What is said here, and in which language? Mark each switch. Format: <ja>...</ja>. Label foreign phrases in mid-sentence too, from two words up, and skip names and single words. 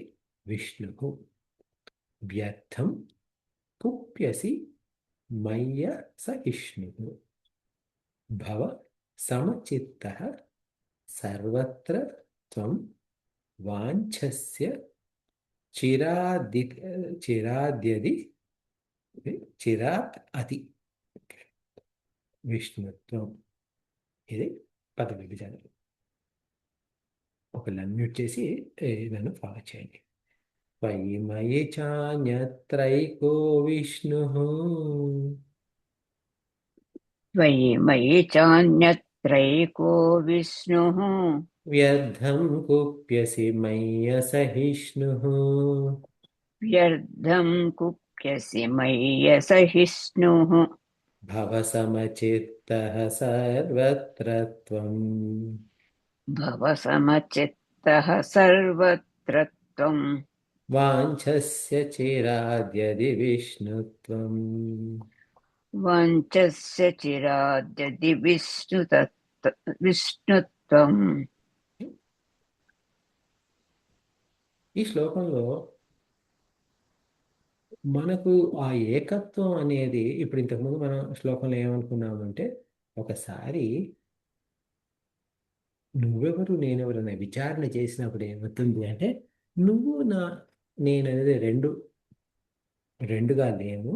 <sa>विष्णु व्यर्थं कुप्यसि मय्य सहिष्णु भव समचित्तः सर्वत्र त्वं वाञ्छस्य चिरादि चिराद्यदि चिरात् अति विष्णुत्वं.</sa> <te>ఇది పద విభజన. ఒకళ్ళు అన్మ్యూట్ చేసి నన్ను ఫాలో చేయండి.</te> <sa>त्वयि मयि चान्यत्रैको विष्णु त्वयि मयि चान्यत्रैको विष्णुः व्यर्थं कुप्यसि मय्य सहिष्णु व्यर्थं कुप्यसि मय्यसहिष्णुः भव समचित्तः सर्वत्र त्वं भव समचित्तः सर्वत्र त्वं वाञ्छस्य चिराद्यदि विष्णुत्वं. वाञ्छस्य चिराद्यदि विष्णुत्वम्.</sa> <te>ఈ శ్లోకంలో మనకు ఆ ఏకత్వం అనేది, ఇప్పుడు ఇంతకుముందు మనం శ్లోకంలో ఏమనుకున్నామంటే, ఒకసారి నువ్వెవరు నేనెవరు అనే విచారణ చేసినప్పుడు ఏమవుతుంది అంటే, నువ్వు నేను అనేది రెండుగా లేము.</te>